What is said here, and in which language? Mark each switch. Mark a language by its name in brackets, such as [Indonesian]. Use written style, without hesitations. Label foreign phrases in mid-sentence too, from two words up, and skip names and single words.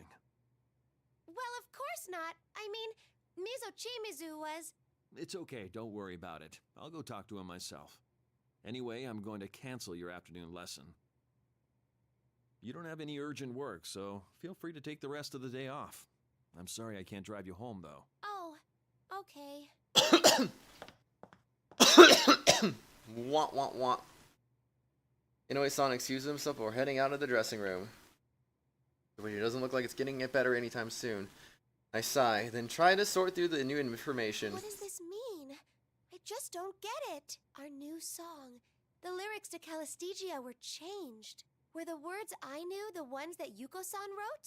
[English] Well, of course not. I mean, Ms. Ochimizu was... It's okay, don't worry about it. I'll go talk to him myself. Anyway, I'm going to cancel your afternoon lesson. You don't have any urgent work, so feel free to take the rest of the day off. I'm sorry I can't drive you home, though. Oh, okay. Wah, wah, wah. Inoue-san excuses himself before heading out of the dressing room. But it doesn't look like it's getting better anytime soon. I sigh, then try to sort through the new information. What does this mean? I just don't get it. Our new song. The lyrics to Calistigia were changed. Were the words I knew the ones that Yuko-san wrote?